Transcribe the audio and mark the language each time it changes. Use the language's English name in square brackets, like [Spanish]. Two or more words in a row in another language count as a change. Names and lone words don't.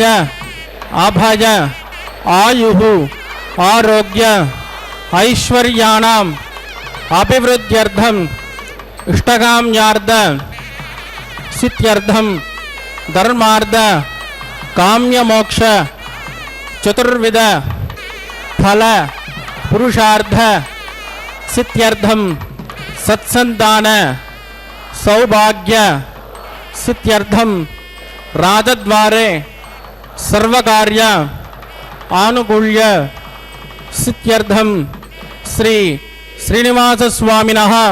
[Sanskrit] అభయ ఆయు ఆరోగ్య ఐశ్వర్యాణం అభివృద్ధ్యర్థం ఇష్టకామ్యార్థ సిద్ధ్యర్థం ధర్మార్థ కామ్యమోక్ష చతుర్విధ ఫల పురుషార్థ सिद्ध्यर्थम सत्संतान सौभाग्य सिद्ध्यर्थम राजद्वारे सर्वकार्य आनुकूल्य सिद्ध्यर्थम श्री श्रीनिवासस्वामिनः